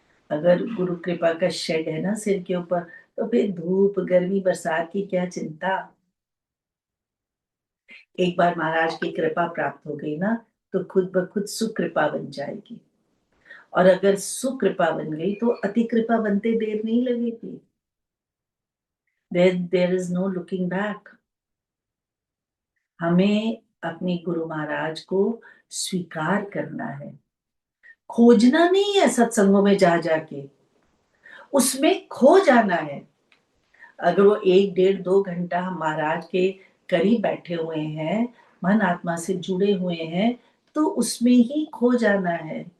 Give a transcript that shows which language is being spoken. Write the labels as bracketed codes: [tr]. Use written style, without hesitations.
[hi] अगर गुरु कृपा का शेड है ना सिर के ऊपर, तो फिर धूप गर्मी बरसात की क्या चिंता। एक बार महाराज की कृपा प्राप्त हो गई ना, तो खुद ब खुद सुकृपा बन जाएगी, और अगर सुकृपा बन गई तो अति कृपा बनते देर नहीं लगेगी। [en] There is no looking back. [hi] हमें अपने गुरु महाराज को स्वीकार करना है, खोजना नहीं है सत्संगों में जा जाके, उसमें खो जाना है। अगर वो 1, 1.5, 2 घंटा हम महाराज के करीब बैठे हुए हैं, मन आत्मा से जुड़े हुए हैं, तो उसमें ही खो जाना है।